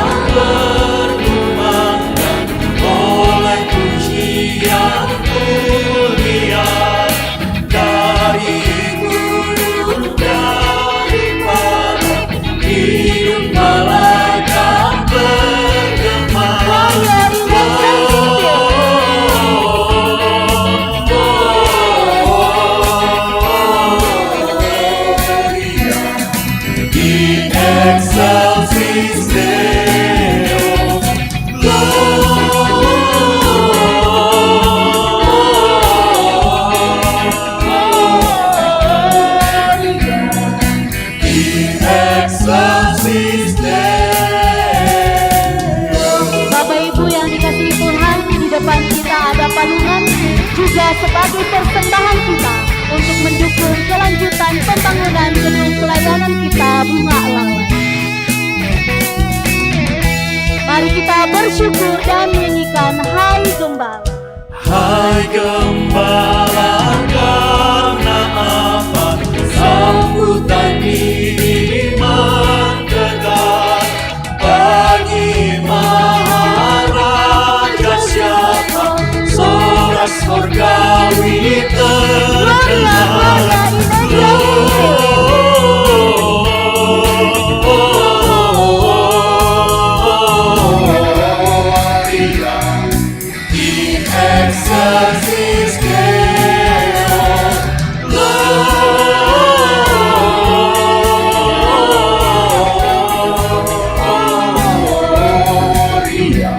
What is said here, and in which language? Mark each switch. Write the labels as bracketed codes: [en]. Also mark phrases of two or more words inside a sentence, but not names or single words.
[id] berkumandang oleh pujian mulia dari gunung, daripada hidung malaikat bergema. [la] In excelsis Deo, in excelsis Deo. [id] Bapak Ibu yang dikasihi Tuhan, di depan kita ada palungan juga sebagai persembahan kita untuk mendukung kelanjutan pembangunan gedung pelayanan kita Bunga Lawan. Mari kita bersyukur dan menyanyikan Hai Gembala. Hai Gembala, karena apa sambutan ini mendekat? Bagi Maharaja siapa soras surgawi terkenal. [la] In excelsis Deo, Gloria.